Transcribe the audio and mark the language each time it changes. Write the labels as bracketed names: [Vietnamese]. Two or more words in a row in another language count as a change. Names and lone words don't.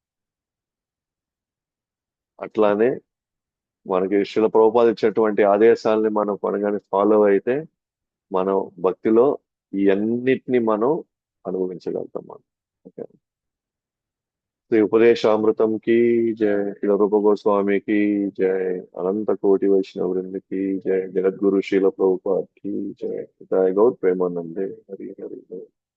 [Telugu] అట్లానే మనకి శిల ప్రభుపాద ఇచ్చినటువంటి ఆదేశాలని మనం కానీ ఫాలో అయితే మనం భక్తిలో ఈ అన్నిటిని మనం అనుభవించగలుగుతాం మనం. ఓకే. శ్రీ ఉపదేశామృతం కి జయ, శిల రూప గోస్వామి కి జయ, అనంత కోటి వైష్ణవ వృంద [Hindi] की जय, जगत गुरु शील प्रभुपाद की जय, जय गौर प्रेमानंदे हरि हरि।